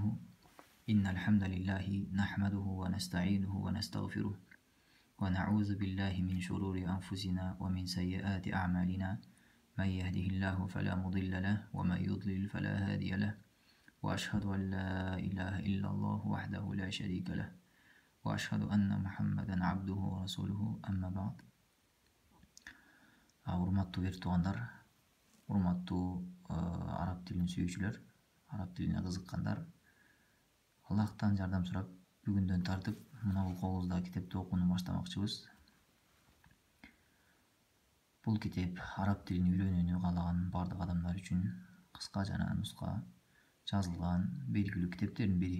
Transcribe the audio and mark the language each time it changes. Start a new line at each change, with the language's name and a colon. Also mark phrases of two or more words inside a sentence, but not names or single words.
Arabic: إن الحمد لله نحمده ونستعينه ونستغفره ونعوذ بالله من شرور أنفسنا ومن سيئات أعمالنا. من يهده الله فلا مضل له ومن يضلل فلا هادي له، وأشهد أن لا إله إلا الله وحده لا شريك له، وأشهد أن محمدا عبده ورسوله. أما بعد.
Kyrgyz: Урматтуу бир туугандар, урматтуу араб тилин сүйүүчүлөр, араб тилине кызыккандар, Аллахтан жардам сурап, бүгүндөн тартып мына бул колубузда китепти окууну баштамакчыбыз. Бул китеп араб тилин үйрөнүүнү каалаган бардык адамдар үчүн кыска жана нуска жазылган белгилүү китептердин бири.